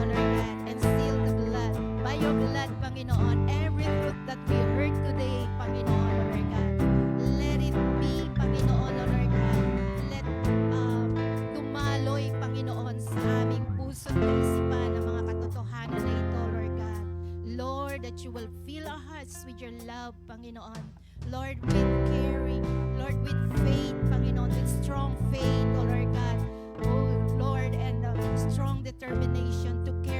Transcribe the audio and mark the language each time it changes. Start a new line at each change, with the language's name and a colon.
English: your blood, Panginoon. Every truth that we heard today, Panginoon, Lord God. Let it be, Panginoon, Lord God.
Filipino: Let dumaloy, Panginoon, sa aming puso at isipan ang mga katotohanan na ito, Lord God.
English: Lord, that you will fill our hearts with your love, Panginoon. Lord, with caring. Lord, with faith, Panginoon, with strong faith, oh Lord God. Oh Lord, and strong determination to